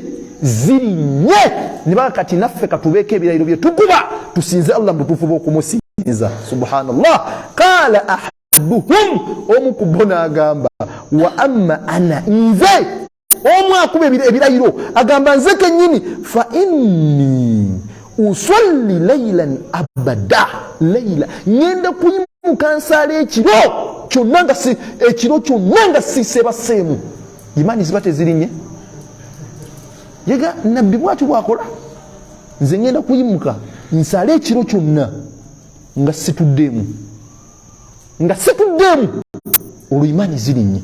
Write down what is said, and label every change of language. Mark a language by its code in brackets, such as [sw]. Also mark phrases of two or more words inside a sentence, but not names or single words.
[lg] Zirinnye. Ne baga kati naffe katubeeko ebirayiro bye tukuba tusinze Allah mu butuufu bw'okumusinza. Subhanallah. [ar] قال أحدهم, [lg] omu ku bo n'agamba [ar] وأما أنا, [lg] nze omu akuba ebirayiro agamba nze kennyini [ar] فإني أصلي ليلاً أبداً, [lg] layla ngenda kuyimuka nsaala ekiro kyonna nga sisebaseemu. Imaani ziba tezirinnye? Yega Nabbi bw'atyo bw'akola, nze ngenda kuyimuka nsaala ekiro kyonna nga situddeemu, olwo imaani zirinnye.